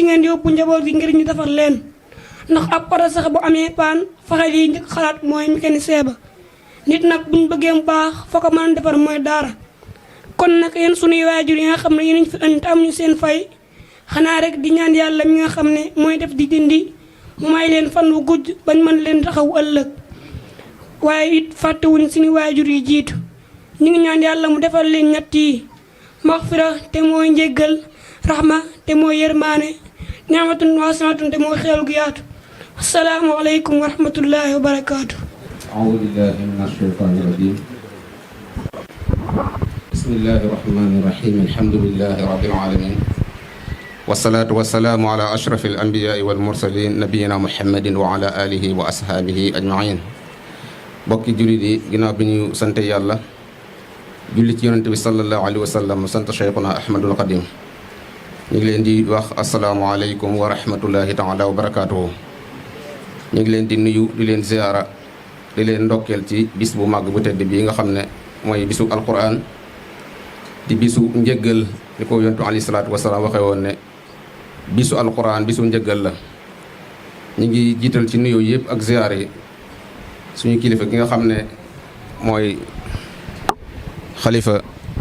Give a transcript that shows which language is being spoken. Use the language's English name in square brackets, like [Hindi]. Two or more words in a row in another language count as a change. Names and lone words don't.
[Wolof] ngeen yóbbu njaboot gi ngir ñu defar leen ndax ab oto sax bu amee paan faxal yi njëkk xalaat mooy mécanicien ba nit nag buñ bëggee mu baax foo ko mën a defar mooy daara kon nag yéen sunuy waajur yi nga xam ne yéen fi andi am ñu seen fay xanaa rek di ñaan yàlla mi nga xam ne mooy def di dindi mu may leen fan wu gudd bañ mën leen taxaw ëllëg waaye it fàttewuñ suñu waajur yi jiitu ñu ngi ñaan yàlla mu defal leen ñett yi maxfira te mooy njéggal raxma te mooy yërmaane [Arabic] نعمة واسعة [Wolof] te mooy xeel gu yaatu [Arabic] السلام عليكم ورحمة الله وبركاته أعوذ بالله من الشيطان الرجيم بسم الله الرحمن الرحيم الحمد لله رب العالمين والصلاة والسلام على أشرف الأنبياء والمرسلين نبينا محمد وعلى آله وأصحابه أجمعين [Wolof] bokki jullit yi ginnaaw bi ñu sant yàlla julli ci yonent bi [Arabic] صلى الله عليه وسلم [Wolof] sant Cheikhuna Ahmadul Xadim ñu ngi leen di wax [Arabic] السلام عليكم ورحمة الله تعالى وبركاته [Wolof] ñu ngi leen di nuyu di leen ziyaara di leen ndokkeel ci bis bu màgg bu tedd bii nga xam ne mooy bisu alquran di bisu njëggal ni ko yontu [Arabic] عليه الصلاة والسلام [Wolof] waxee woon ne bisu alquran bisu njëggal la ñu ngi jiital ci nuyoo yëpp ak ziyaar yi suñu kilifa gi nga xam ne mooy xalifa